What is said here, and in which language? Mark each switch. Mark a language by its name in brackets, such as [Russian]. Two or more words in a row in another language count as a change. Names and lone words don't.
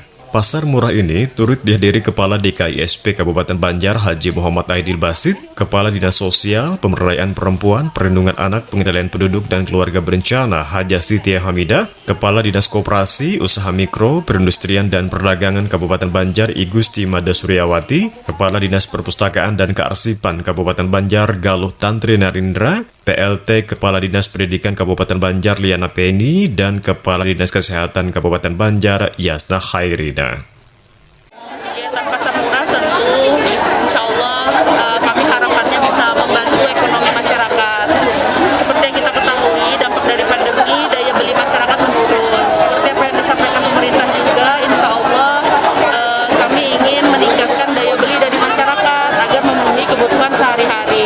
[Indonesian] Pasar murah ini turut dihadiri Kepala DKISP Kabupaten Banjar Haji Muhammad Aidil Basit, Kepala Dinas Sosial, Pemberdayaan Perempuan, Perlindungan Anak, Pengendalian Penduduk dan Keluarga Berencana Hajah Siti Hamidah, Kepala Dinas Koperasi, Usaha Mikro, Perindustrian dan Perdagangan Kabupaten Banjar I Gusti Mada Suryawati, Kepala Dinas Perpustakaan dan Kearsipan Kabupaten Banjar Galuh Tantri Narindra, PLT Kepala Dinas Pendidikan Kabupaten Banjar Liana Peni, dan Kepala Dinas Kesehatan Kabupaten Banjar Yasna Khairina. Kegiatan pasar murah tentu [Arabic] insya Allah [Indonesian] kami harapannya bisa membantu ekonomi masyarakat. Seperti yang kita ketahui, dampak dari pandemi daya beli masyarakat menurun. Seperti apa yang disampaikan pemerintah juga, [Arabic] insya Allah [Indonesian] kami ingin meningkatkan daya beli dari masyarakat agar memenuhi kebutuhan sehari-hari.